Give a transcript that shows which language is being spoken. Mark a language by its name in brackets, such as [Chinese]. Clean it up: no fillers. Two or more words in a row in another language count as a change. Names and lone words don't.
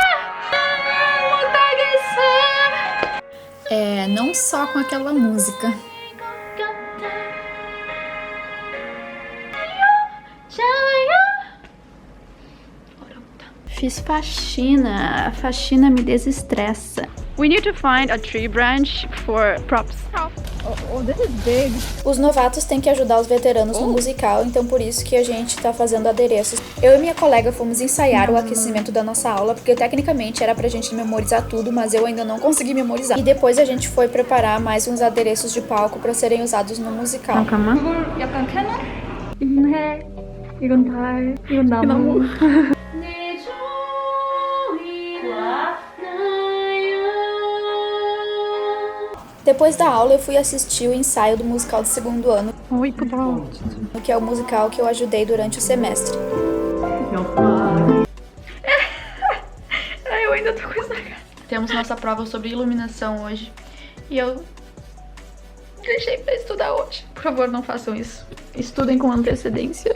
[Portuguese] Não só com aquela música. Fiz faxina. A faxina me desestressa. [English] We need to find a tree branch for props. Oh, this is big. [Portuguese] Os novatos têm que ajudar os veteranos no musical, então por isso que a gente tá fazendo adereços. Eu e minha colega fomos ensaiar o aquecimento da nossa aula, porque tecnicamente era pra gente memorizar tudo, mas eu ainda não consegui memorizar. E depois a gente foi preparar mais uns adereços de palco pra serem usados no musical. [Korean] 잠깐만. 약간 캐논? 이건 해. 이건 달. 이건 나무. 내 조이와 나요. [Portuguese] Depois da aula, eu fui assistir o ensaio do musical do segundo ano, [Korean] 어 이쁘다. [Portuguese] que é o musical que eu ajudei durante o semestre. Eu ainda tô com isso na cara. Temos nossa prova sobre iluminação hoje. E eu deixei pra estudar hoje. Por favor, não façam isso. Estudem com antecedência.